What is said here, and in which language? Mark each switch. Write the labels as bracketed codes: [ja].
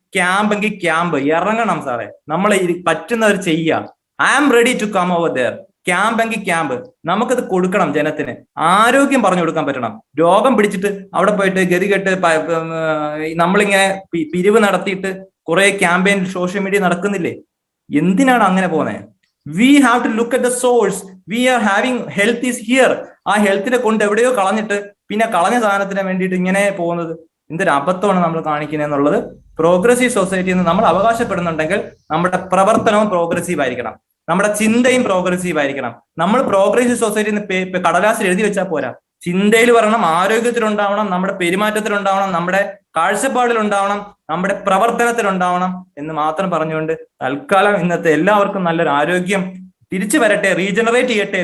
[ml] ക്യാമ്പെങ്കിൽ camp ഇറങ്ങണം സാറേ. നമ്മൾ പറ്റുന്നവർ ചെയ്യുക. [en] I am ready to come over there. [ml] ക്യാമ്പെങ്കിൽ camp നമുക്കത് കൊടുക്കണം. ജനത്തിന് ആരോഗ്യം പറഞ്ഞു കൊടുക്കാൻ പറ്റണം. രോഗം പിടിച്ചിട്ട് അവിടെ പോയിട്ട് ഗതികെട്ട് നമ്മളിങ്ങനെ പിരിവ് നടത്തിയിട്ട് കുറെ ക്യാമ്പയിൻ സോഷ്യൽ മീഡിയ നടക്കുന്നില്ലേ? എന്തിനാണ് അങ്ങനെ പോകുന്നത്? [en] We have to look at the source. We are having health is here. [ml] ആ ഹെൽത്തിനെ കൊണ്ട് എവിടെയോ കളഞ്ഞിട്ട് പിന്നെ കളഞ്ഞ സാധനത്തിന് വേണ്ടിയിട്ട് ഇങ്ങനെ പോകുന്നത് എന്തൊരു അബദ്ധമാണ് നമ്മൾ കാണിക്കുന്നത് എന്നുള്ളത്. പ്രോഗ്രസീവ് സൊസൈറ്റി എന്ന് നമ്മൾ അവകാശപ്പെടുന്നുണ്ടെങ്കിൽ നമ്മുടെ പ്രവർത്തനവും പ്രോഗ്രസീവ് ആയിരിക്കണം, നമ്മുടെ ചിന്തയും പ്രോഗ്രസീവ് ആയിരിക്കണം. നമ്മൾ പ്രോഗ്രസീവ് സൊസൈറ്റി കടലാസിൽ എഴുതി വെച്ചാൽ പോരാ. ചിന്തയിൽ വരണം, ആരോഗ്യത്തിലുണ്ടാവണം, നമ്മുടെ പെരുമാറ്റത്തിലുണ്ടാവണം, നമ്മുടെ കാഴ്ചപ്പാടിലുണ്ടാവണം, നമ്മുടെ പ്രവർത്തനത്തിലുണ്ടാവണം എന്ന് മാത്രം പറഞ്ഞുകൊണ്ട് തൽക്കാലം ഇന്നത്തെ എല്ലാവർക്കും നല്ലൊരു ആരോഗ്യം തിരിച്ചു വരട്ടെ, റീജനറേറ്റ് ചെയ്യട്ടെ.